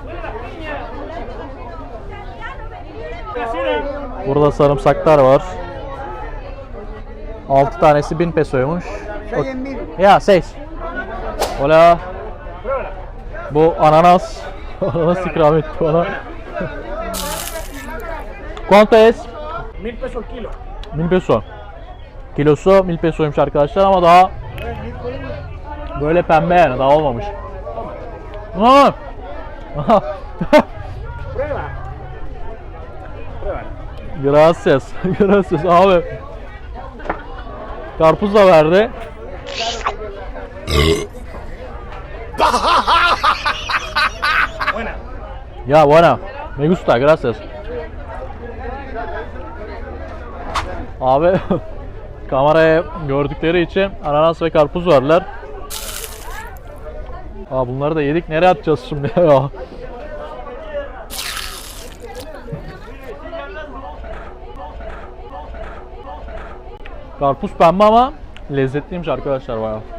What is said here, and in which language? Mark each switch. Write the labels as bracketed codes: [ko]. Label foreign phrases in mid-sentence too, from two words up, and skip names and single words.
[tr] Burada sarımsaklar var. 6 tanesi 1000 pesoymuş. Ya 6. Hola. Bu ananas. Ananas ikram etti bana. [es] ¿Cuánto es? 1000 peso el kilo. 1000 peso. [tr] Kilosu 1000 pesoymuş arkadaşlar ama daha böyle pembe yani daha olmamış. [es] Prueba. Prueba. Gracias. Gracias [tr] abi. Karpuz da verdi. [es] Buena. Ya buena. Me gusta. Gracias. [tr] Abi kameraya gördükleri için ananas ve karpuz verdiler. Aa, bunları da yedik. Nereye atacağız şimdi ya? Karpuz pembe ama lezzetliymiş arkadaşlar bayağı.